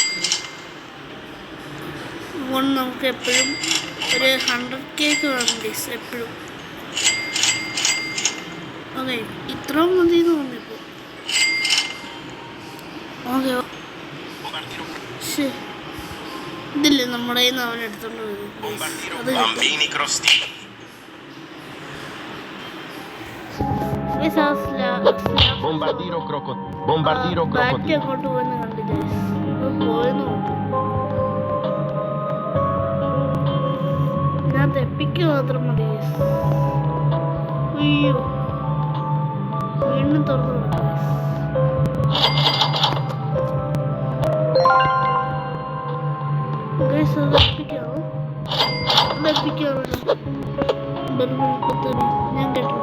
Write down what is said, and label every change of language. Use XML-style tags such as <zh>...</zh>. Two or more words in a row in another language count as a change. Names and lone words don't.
<ml>അതുകൊണ്ട് നമുക്ക് എപ്പോഴും ഒരു 100K വേണം ഗൈസ് എപ്പോഴും. ഓക്കെ ഇത്ര മതി എന്ന് തോന്നിയപ്പോൾ. ഓക്കെ ശേ ഇതില്ലേ നമ്മുടെ കയ്യിൽ നിന്ന് അവൻ എടുത്തോണ്ട് വരും. അത് Bambini crostini. Bombardiro crocodilo. ബാറ്റ് അങ്ങോട്ട് പോയെന്ന് കണ്ടില്ലേ? പോയെന്ന് നോക്കും. ഞാൻ തെപ്പിക്ക് മാത്രം മതി. അയ്യോ വീണ്ടും തുറന്നു കൊടുക്കാം. ഞാൻ കേട്ടില്ല.</ml>